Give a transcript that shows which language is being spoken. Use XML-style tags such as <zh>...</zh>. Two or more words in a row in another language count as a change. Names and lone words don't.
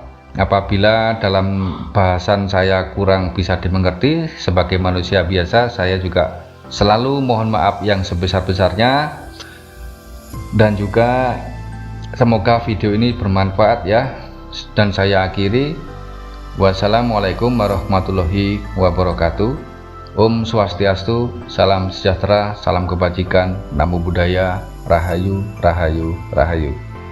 <id>Apabila dalam bahasan saya kurang bisa dimengerti, sebagai manusia biasa saya juga selalu mohon maaf yang sebesar-besarnya. Dan juga semoga video ini bermanfaat ya. Dan saya akhiri,</id> <ar>والسلام عليكم ورحمة الله وبركاته.</ar> <ban>Om Swastiastu,</ban> <id>salam sejahtera, salam kebajikan,</id> <pi>namo buddhaya,</pi> <id>rahayu, rahayu, rahayu.</id>